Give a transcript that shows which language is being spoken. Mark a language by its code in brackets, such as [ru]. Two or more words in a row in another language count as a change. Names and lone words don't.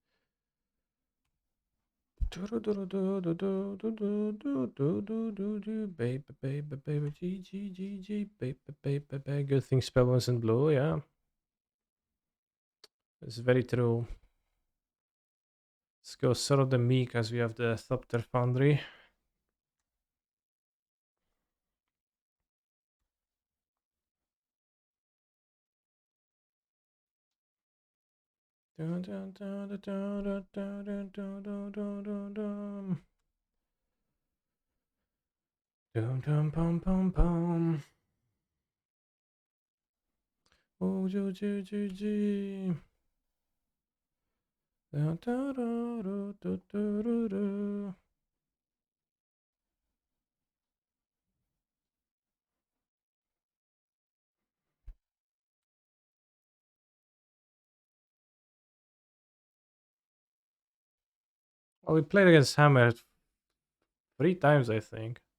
[en] Baby, baby, baby, GG, GG, baby, baby, baby. Good thing spell wasn't blue, yeah. It's very true. Let's go sort of the meek as we have the Thopter Foundry. Dun, dun, dun, dun, dun, dun, dun, dun, dun, dun, dun, dun. Dum dum pum pum pum. Oh, G. Da, da, da, da, da, da, da, da. Well, we played against Hammer 3 times, I think.